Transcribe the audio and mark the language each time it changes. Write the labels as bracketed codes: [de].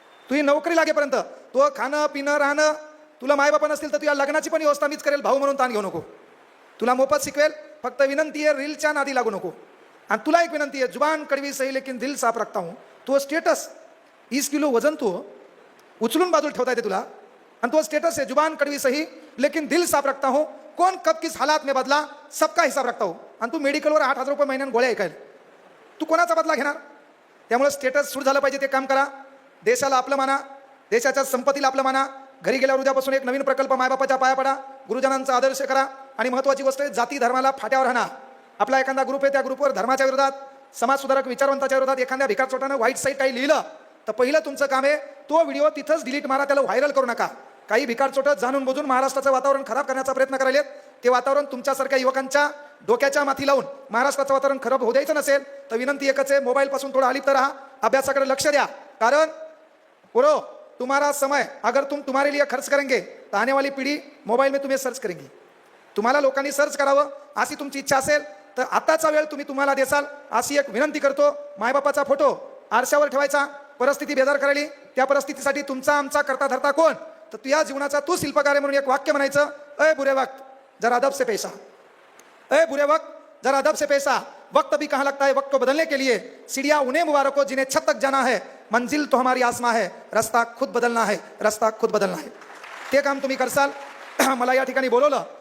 [mr] तुझी नोकरी लागेपर्यंत तो खाणं पिणं राहणं, तुला मायबापा नसतील तर तुझ्या लग्नाची पण व्यवस्था मीच करेल भाऊ म्हणून ताण घेऊ नको. तुला मोफत शिकवेल, फक्त विनंती आहे रीलच्या नादी लागू नको. आणि तुला एक विनंती आहे, [hi] जुबान कड़वी सही लेकिन दिल साफ रखता हूँ. [mr] तो स्टेटस 20 किलो वजन तो उचलून बाजूला ठेवता येते तुला, आणि तो स्टेटस आहे [hi] जुबान कड़वी सही लेकिन दिल साफ रखता हूँ. कौन कब किस हालात में बदला सबका हिसाब रखता हूँ. [mr] आणि तू मेडिकलवर 8,000 रुपये महिन्यात गोळ्या ऐकायला, तू कोणाचा बदला घेणार? त्यामुळे स्टेटस सूट झालं पाहिजे, ते काम करा. देशाला आपलं माना, देशाच्या संपत्तीला आपलं माना. घरी गेल्यावर उद्यापासून एक नवीन प्रकल्प मायबापाच्या पाया पडा, गुरुजनांचा आदर्श करा. आणि महत्त्वाची गोष्ट आहे, जाती धर्माला फाट्यावर राहणार. आपला एखादा ग्रुप आहे, त्या ग्रुपवर धर्माच्या विरोधात, समाजसुधारक विचारवंताच्या विरोधात एखाद्या भिकारचोटानं वाईट साईट काही लिहिलं तर पहिलं तुमचं काम आहे तो व्हिडिओ तिथंच डिलीट मारा, त्याला व्हायरल करू नका. काही भिकारचोटं जाणून बुजून महाराष्ट्राचं वातावरण खराब करण्याचा प्रयत्न करायले, ते वातावरण तुमच्यासारख्या युवकांच्या डोक्याच्या माथी लावून महाराष्ट्राचं वातावरण खराब होऊ द्यायचं नसेल तर विनंती एकच आहे, मोबाईलपासून थोडं अलिप्त राहा, अभ्यासाकडे लक्ष द्या. [hi] कारण पुरो तुम्हारा समय अगर तुम तुम्हारे लिए खर्च करेंगे तो आने वाली पीढ़ी मोबाईल में तुम्हें सर्च करेंगी. [mr] तुम्हाला लोकांनी सर्च करावं अशी तुमची इच्छा असेल तर आताचा वेळ तुम्हाला देसाल अशी एक विनंती करतो. मायबापाचा फोटो आरशावर ठेवायचा, परिस्थिती बेजार करायली, त्या परिस्थितीसाठी तुमचा आमचा करता धरता कोण, तर तुझ्या जीवनाचा तू शिल्पकार आहे म्हणून एक वाक्य म्हणायचं, [hi] अय बुरे वक्त जरा अदब से पेशा, अय बुरे वक्त जरा अदब से पेशा, वक्त भी कहाँ लगता है वक्त को बदलने के लिए, सीढ़ियाँ उन्हें मुबारक हो जिन्हें छत तक जाना है, मंजिल तो हमारी आसमां है, रस्ता खुद बदलना है, रस्ता खुद बदलना है. [mr] ते काम तुम्ही करसाल. मला या ठिकाणी बोलवलं.